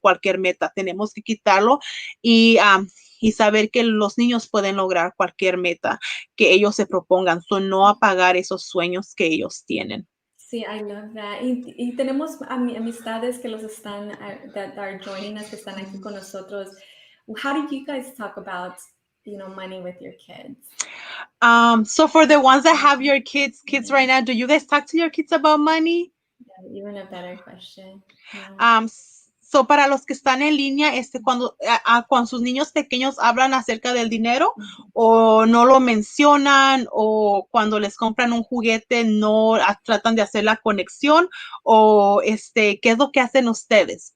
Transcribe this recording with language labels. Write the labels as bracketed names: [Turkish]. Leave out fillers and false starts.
[Spanish] Cualquier meta tenemos que quitarlo, y saber que los niños pueden lograr cualquier meta que ellos se propongan, no apagar esos sueños que ellos tienen. [English] Sí, I love that. [Spanish] Y tenemos amistades que los están, [English] that are joining us, [Spanish] que están aquí con nosotros. [English] How do you guys talk about money with your kids? So for the ones that have your kids right now, do you guys talk to your kids about money? Yeah, even a better question. Yeah. [Spanish] So para los que están en línea, cuando sus niños pequeños hablan acerca del dinero o no lo mencionan o cuando les compran un juguete no tratan de hacer la conexión o ¿qué es lo que hacen ustedes?